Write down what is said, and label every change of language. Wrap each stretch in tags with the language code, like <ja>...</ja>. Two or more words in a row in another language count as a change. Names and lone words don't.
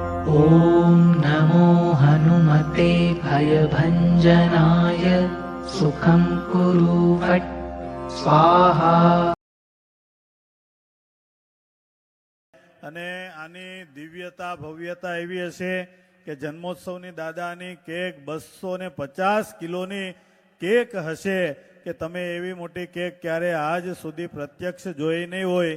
<sa>ॐ नमो हनुमते भयभञ्जनाय सुखं कुरु फट् स्वाहा।</sa> <gu>અને આની દિવ્યતા ભવ્યતા એવી હશે કે જન્મોત્સવની દાદાની કેક 250 કિલોની કેક હશે કે તમે એવી મોટી કેક ક્યારે આજ સુધી પ્રત્યક્ષ જોઈ નહીં હોય.</gu>